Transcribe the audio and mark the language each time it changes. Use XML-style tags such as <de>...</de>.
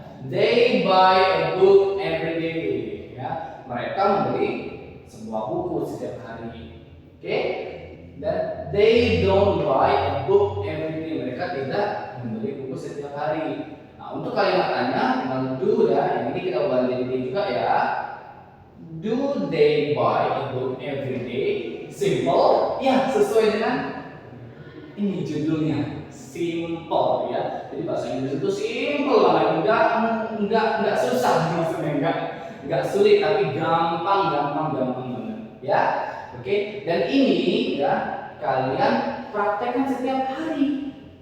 <en>They buy a book every day.</en> <id>Ya, mereka membeli sebuah buku setiap hari. Oke?</id> <en>Dan they don't buy a book every day.</en> <id>Mereka tidak membeli buku setiap hari. Nah, untuk kalimat tanya, do dan ini kita ubah jadi juga ya.</id> <en>Do they buy a book every day?</en> <id>Simple, ya sesuai dengan ini judulnya, simple ya. Jadi bahasa Inggris itu simple banget, enggak susah maksudnya, enggak sulit tapi gampang banget ya. Oke, dan ini ya kalian praktekkan setiap hari.</id>